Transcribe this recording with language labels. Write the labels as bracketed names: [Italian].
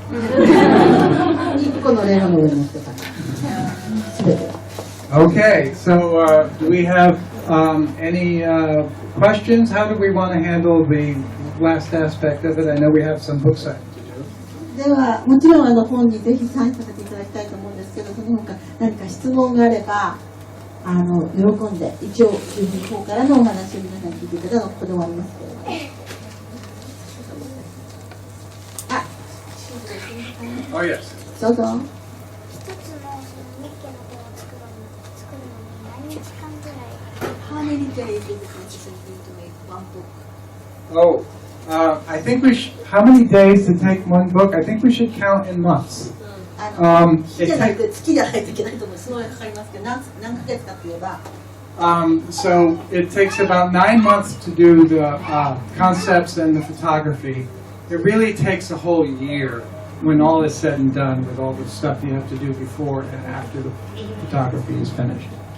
[Japanese] 1個のレゴの上に乗ってた。 [English] Okay, so do we have any questions? How do we want to handle the last aspect of it? I know we have some book signing to do. [Japanese] では、もちろん本にぜひサインさせていただきたいと思うんですけど、その他何か質問があれば喜んで、一応自分の方からのお話を皆さんに聞いていただくのはここで終わりますけれども。 [English] Oh, yes. [Japanese] どうぞ。一つのミッケの本を作るのに何日間ぐらい [English] How many days is it necessary to make one book? Oh, I think how many days to take one book? I think we should count in months. [Japanese] 日じゃなくて月じゃないといけないと思う。すごいかかりますけど、何ヶ月かといえば。 [English] So it takes about 9 months to do the concepts and the photography. It really takes a whole year when all is said and done with all the stuff you have to do before and after the photography is finished.